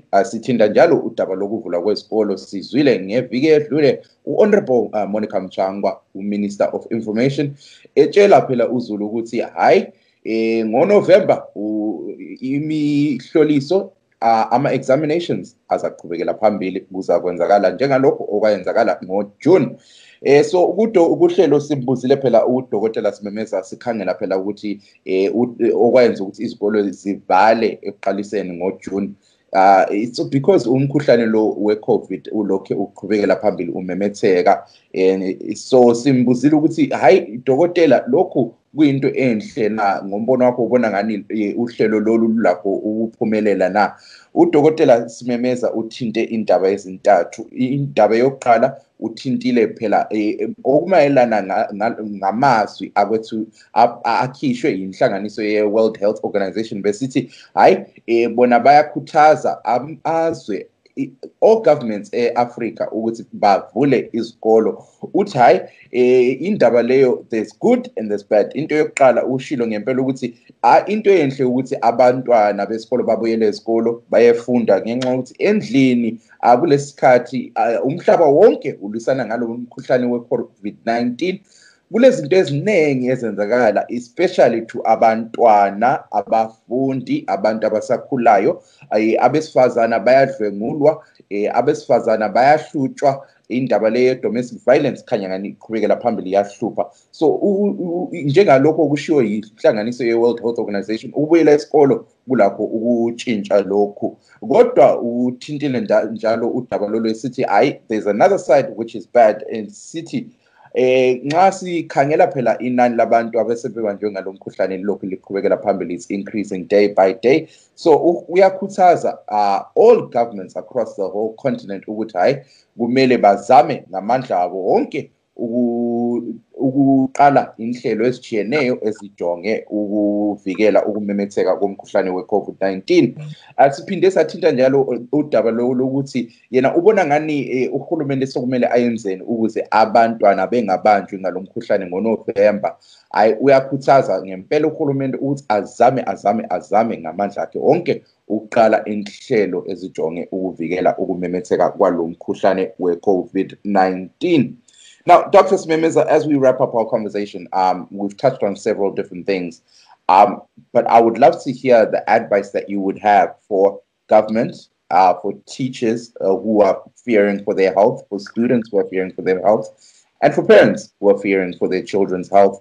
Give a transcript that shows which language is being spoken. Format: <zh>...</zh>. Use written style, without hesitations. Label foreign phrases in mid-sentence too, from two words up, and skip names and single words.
<nd>Sithinta njalo udaba lokuvhulwa kwezikolo. Sizwile ngeviki edlule uHonorable Monica Mchangwa,</nd> <en>uMinister of Information,</en> <nd>etshela phela uZulu ukuthi hayi ngoNovember imihloliso ama-examinations azaqhubekela phambili kuzakwenzakala njengalokho okwenzakala ngoJune. So ukuhlelo simbuzile phela udokotela Simemeza sikhangela phela ukuthi okwenza ukuthi izikolo zivale ekuqaliseni ngoJune.</nd> <en>It's because</en> <nd>umkhuhlane lo we-COVID ulokhe uqhubekela phambili umemetheka, so simbuzile ukuthi hayi dokotela lokhu kuyinto enhle na, ngombono wakho ubona ngani uhlelo lolu lapho ukuphumelela na? Udokotela Simemeza uthinte indaba ezintathu. Indaba yokuqala uthintile phela okumayelana ngamazwi akwethu akhishwe inhlanganiso ye-World Health Organization besithi hayi bona bayakhuthaza amazwe</nd> <en>all governments</en> <nd>e-Africa ukuthi bavule izikolo. Uthi hayi indaba leyo</nd> <en>there's good and there's bad.</en> <nd>Into yokuqala ushilo ngempela ukuthi into enhle ukuthi abantwana besikolo babuyele esikolo bayefunda ngenxa ukuthi endlini kulesikhathi umhlaba wonke ulisana ngalo mkhuhlane we-COVID-19. Kulezinto eziningi ezenzakala</nd> <en>especially to</en> <nd>abantwana, abafundi, abantu abasakhulayo, abesifazana bayadlwengulwa, abesifazana bayahlutshwa. Indaba le</nd> <en>domestic violence</en> <nd>khanya ngani iqhubekela phambili yahlupha. So njengalokho okushiwo yinhlanganiso ye-World Health Organization ukubuyela esikolo kulakho ukutshintsha lokhu. Kodwa uthintile njalo udaba lolu esithi hayi</nd> <en>there's another side which is bad,</en> <nd>and sithi nxa sikhangela phela inani labantu abasebebanjwe ngalomkhuhlane lokhu liqhubekela phambili,</nd> <en>is increasing day by day.</en> <nd>So uyakhuthaza</nd> <en>all governments across the whole continent</en> <nd>ukuthi hayi kumele bazame ngamandla abo wonke ukuqala inhlelo ezijiyeneyo ezijonge ukuvikela ukumemetheka komkhuhlane we-COVID-19. Siphinde sathinta njalo udaba lokuthi yena ubona ngani uhulumende sokumele ayenzeni ukuze abantwana bengabanjwi ngalomkhuhlane ngoNovember. Uyakhuthaza ngempela uhulumende ukuthi azame ngamandla akhe wonke ukuqala inhlelo ezijonge ukuvikela ukumemetheka kwalomkhuhlane we-COVID-19.</nd> <en>Now, Dr. Simemeza, as we wrap up our conversation, we've touched on several different things, but I would love to hear the advice that you would have for government, for teachers who are fearing for their health, for students who are fearing for their health, and for parents who are fearing for their children's health.</en>